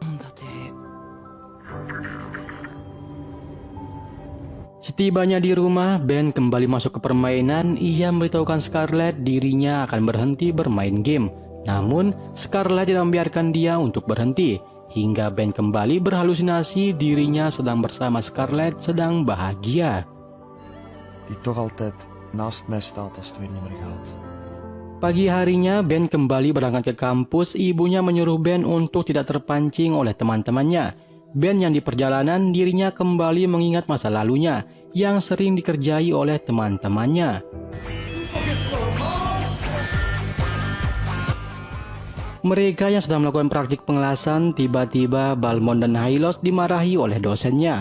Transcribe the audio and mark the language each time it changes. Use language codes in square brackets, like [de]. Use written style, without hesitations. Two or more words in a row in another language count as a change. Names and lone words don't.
[id] Setibanya di rumah, Ben kembali masuk ke permainan. Ia memberitahukan Scarlett dirinya akan berhenti bermain game. Namun, Scarlett tidak membiarkan dia untuk berhenti. Hingga Ben kembali berhalusinasi dirinya sedang bersama Scarlett sedang bahagia. [nl] Die toch altijd naast mij staat als het weer niet meer gaat. [id] Pagi harinya, Ben kembali berangkat ke kampus. Ibunya menyuruh Ben untuk tidak terpancing oleh teman-temannya. Ben yang di perjalanan, dirinya kembali mengingat masa lalunya yang sering dikerjai oleh teman-temannya. Mereka yang sedang melakukan praktik pengelasan, tiba-tiba Balmond dan Hylos dimarahi oleh dosennya.